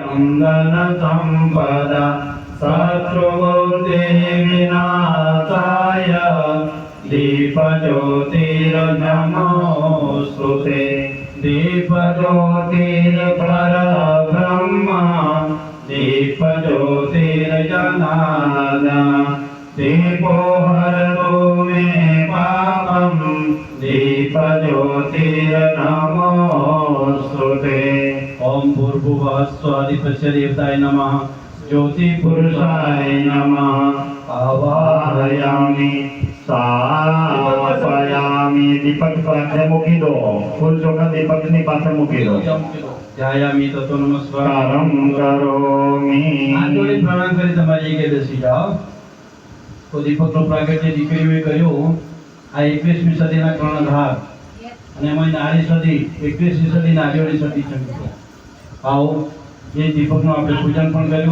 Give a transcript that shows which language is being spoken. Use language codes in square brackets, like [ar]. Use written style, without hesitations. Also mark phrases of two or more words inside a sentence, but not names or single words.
[sa] धन संपदा शत्रुबुद्धि विनाशाय दीपज्योतिर्नमोस्तुते दीपज्योतिर्परब्रह्म दीपज्योतिर्जनार्दन दीपो हरतु मे पापं दीपज्योतिर्नमोस्तुते। ओम भूर्भुवः स्वः देवताय नमः ज्योतिपुरुषाय नमः। आवाहयामि स्थापयामि। [gu] दीपक पाछળ મૂકી દો, ફૂલ ચોખા દીપકની પાછળ મૂકી દો। [sa] ध्यायामि ततो नमस्कार करम करोमि। [gu] હાથ જોડી પ્રણામ કરી તમારી જગ્યાએ બેસી જાઓ। તો દીપકનો પ્રાગટ્ય દીકરીઓએ કર્યો આ 21મી સદીના કર્ણધાર અને એમાં નારી સદી 21મી સદી નારીઓની સદી છે મિત્રો। આવો એ દીપકનું આપણે પૂજન પણ કર્યું।